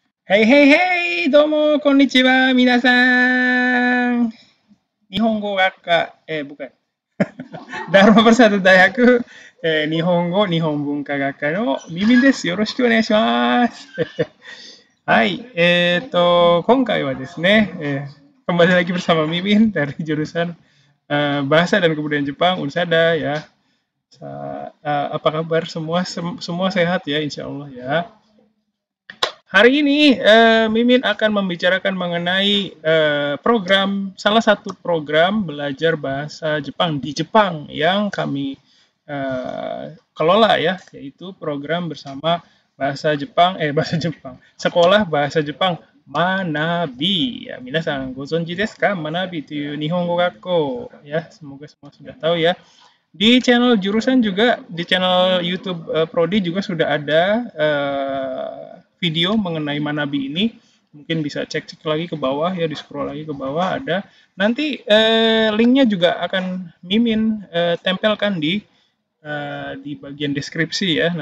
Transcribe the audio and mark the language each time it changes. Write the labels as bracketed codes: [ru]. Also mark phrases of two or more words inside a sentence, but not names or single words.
[ja] はいはいはい、どうもこんにちはみなさん. 日本語学科, [id] bukan. Dharma Persatu Dayaku, [ja] 日本語日本文化学科のミミンです. よろしくお願いします. はい、今回はですね、 [id] kembali lagi bersama Mimin dari jurusan Bahasa dan Kebudayaan Jepang, Unsada ya. Apa kabar semua? Semua sehat ya, [ar] إن شاء الله [id] ya. Hari ini Mimin akan membicarakan mengenai salah satu program belajar bahasa Jepang di Jepang yang kami kelola ya, yaitu program bersama bahasa Jepang, sekolah bahasa Jepang Manabi. Ya, [ja] みなさんご存知ですか? [id] Manabi itu [ja] 日本語学校 [id] ya, semoga semua sudah tahu ya. Di channel jurusan juga, di channel YouTube Prodi juga sudah ada video mengenai Manabi ini. Mungkin bisa cek-cek lagi ke bawah ya, di scroll lagi ke bawah ada. Nanti linknya juga akan Mimin tempelkan di bagian deskripsi ya.